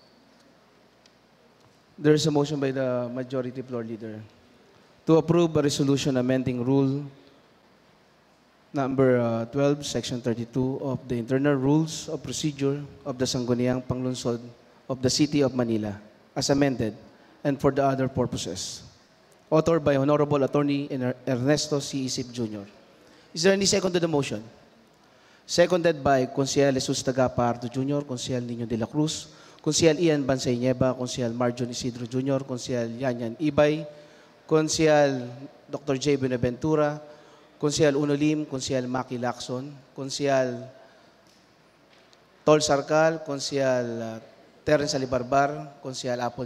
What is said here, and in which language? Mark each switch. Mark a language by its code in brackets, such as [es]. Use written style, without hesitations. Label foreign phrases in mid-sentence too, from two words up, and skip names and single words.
[en] There is a motion by the Majority Floor Leader to approve a resolution amending Rule number 12, Section 32 of the Internal Rules of Procedure of the Sangguniang Panglungsod of the City of Manila as amended and for the other purposes. Authored by Honorable Attorney Ernesto C. Isip Jr. Is there any second to the motion? Seconded by Consejal Jesus Tagapardo Jr., Consejal Nino de la Cruz, Consejal Ian Bansay Nieva, Consejal Marjon Isidro Jr., Consejal Yanyan Ibay, Consejal Dr. J. Benaventura, Consejal Unolim, Consejal Maki Lacson, Consejal Tol Sarcal, Consejal Terence Alibarbar, Consejal Apple